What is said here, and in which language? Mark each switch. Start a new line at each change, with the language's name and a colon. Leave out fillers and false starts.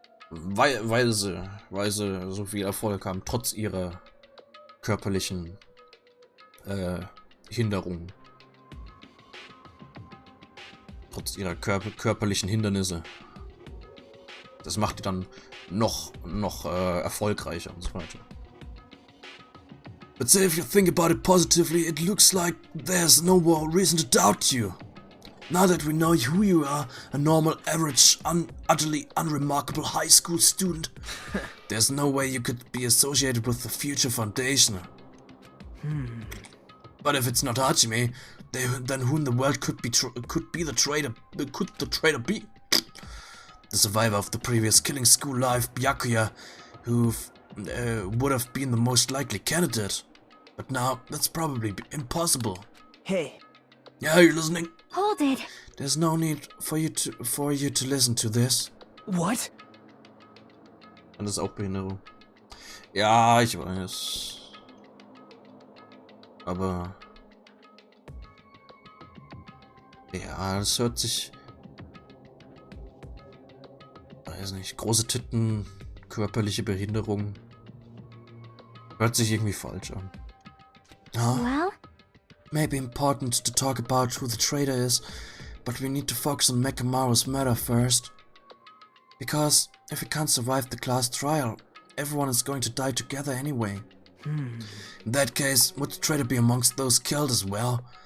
German: Weil sie so viel Erfolg haben, trotz ihrer körperlichen Hinderungen. Trotz ihrer körperlichen Hindernisse. Das macht die dann noch erfolgreicher und so weiter.
English: But say if you think about it positively, it looks like there's no more reason to doubt you. Now that we know who you are, a normal, average, utterly unremarkable high school student, there's no way you could be associated with the future foundation. But if it's not Hajime, then who in the world could the traitor be? The survivor of the previous killing school life, Byakuya, who would have been the most likely candidate. But now, that's probably impossible. Hey. Yeah, you're listening? Hold it. There's no need for you to listen to this. What?
German: Und das ist auch Behinderung. Ja, ich weiß. Aber... Ja, das hört sich... Weiß nicht, große Titten, körperliche Behinderung. Hört sich irgendwie falsch an.
English: Huh? Well? Maybe important to talk about who the traitor is, but we need to focus on Mekamaru's murder first. Because if we can't survive the class trial, everyone is going to die together anyway. In that case, would the traitor be amongst those killed as well?